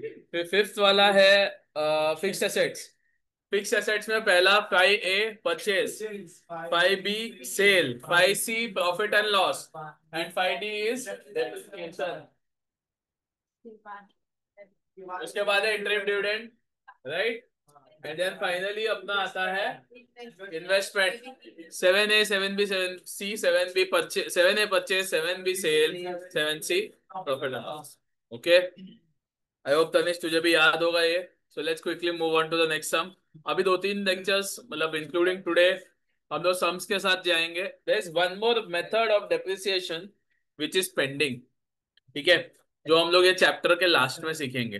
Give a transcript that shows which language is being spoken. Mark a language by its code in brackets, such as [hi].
[hi] फिर फिफ्थ वाला है फिक्स्ड एसेट्स। फिक्स एसेट्स में पहला 5A purchase, 5B cell, 5C profit and loss, and 5D is depreciation. उसके बाद है interim dividend, right? [en] and then finally [hi] अपना आता है investment. [en] 7A, 7B, 7C, 7B purchase, 7A purchase, 7B sale, 7C profit and loss. Okay, I hope Tanish [hi] तुझे भी याद होगा ये। [en] So let's quickly move on to the next sum. [hi] अभी दो तीन लेक्चर्स, मतलब इंक्लूडिंग टुडे, हम लोग सम्स के साथ जाएंगे। [en] there is one more method of depreciation which is pending, [hi] ठीक है, जो हम लोग ये चैप्टर के लास्ट में सीखेंगे।